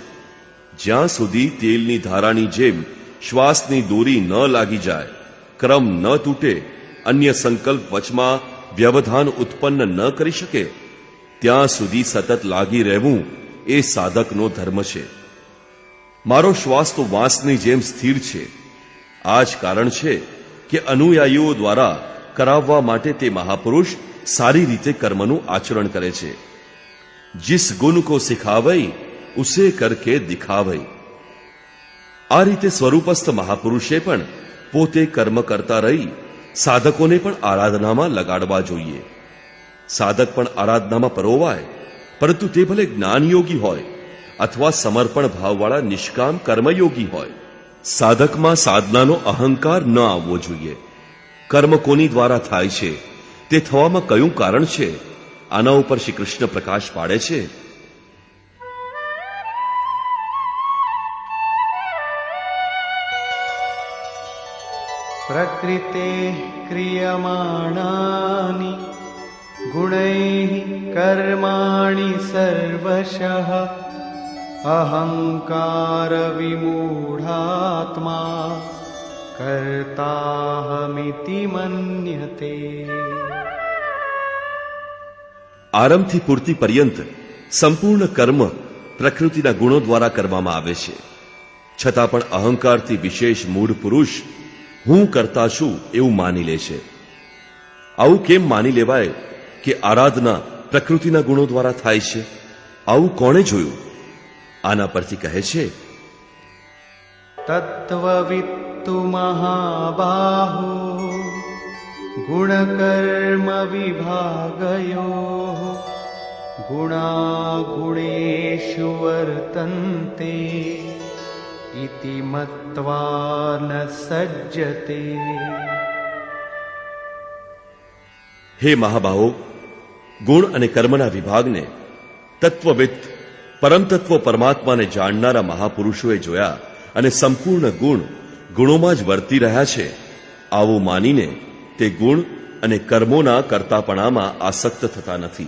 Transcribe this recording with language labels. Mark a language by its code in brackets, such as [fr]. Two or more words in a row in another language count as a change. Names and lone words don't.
[gu] જ્યાં સુધી તેલની ધારાની જેમ શ્વાસની દોરી ન લાગી જાય, ક્રમ ન તૂટે, અન્ય સંકલ્પ વચમાં વ્યવધાન ઉત્પન્ન ન કરી શકે, ત્યાં સુધી સતત લાગી રહેવું એ સાધકનો ધર્મ છે. મારો શ્વાસ તો વાંસની જેમ સ્થિર છે. આ જ કારણ છે કે અનુયાયીઓ દ્વારા કરાવવા માટે તે મહાપુરુષ સારી રીતે કર્મનું આચરણ કરે છે. [hi] जिस गुण को सिखावई उसे करके दिखावई. [gu] આ રીતે સ્વરૂપસ્થ મહાપુરુષે પણ પોતે કર્મ કરતા રહી સાધકોને પણ આરાધનામાં લગાડવા જોઈએ. સાધક પણ આરાધનામાં પરોવાય, પરંતુ તે ભલે જ્ઞાનયોગી હોય અથવા સમર્પણ ભાવવાળા નિષ્કામ કર્મયોગી હોય. સાધકમાં સાધનાનો અહંકાર ન આવવો જોઈએ. કર્મ કોની દ્વારા થાય છે, તે થવામાં કયું કારણ છે, આના ઉપર શ્રી કૃષ્ણ પ્રકાશ પાડે છે. [sa] प्रकृते क्रियमाणानि गुणैः कर्माणि सर्वशः अहंकार विमूढात्मा कर्ताहमिति मन्यते. [gu] આરંભથી પૂર્તિ પર્યંત સંપૂર્ણ કર્મ પ્રકૃતિના ગુણો દ્વારા કરવામાં આવે છે. છતાં પણ અહંકારથી વિશેષ મૂઢ પુરુષ હું કરતા છું એવું માની લે છે. આવું કેમ માની લેવાય કે આરાધના પ્રકૃતિના ગુણો દ્વારા થાય છે? આવું કોણે જોયું? આના પરથી કહે છે, [sa] तत्त्ववित्तु महाबाहो गुणकर्म विभागयोः गुणागुणेषु वर्तन्ते इति मत्वा न सज्जते. [gu] હે મહાબાહો, ગુણ અને કર્મના વિભાગને તત્વવિદ પરમતત્વ પરમાત્માને જાણનારા મહાપુરુષોએ જોયા અને સંપૂર્ણ ગુણ ગુણોમાં જ વર્તી રહ્યા છે. આવું માનીને તે ગુણ અને કર્મોના કર્તાપણામાં આસક્ત થતા નથી.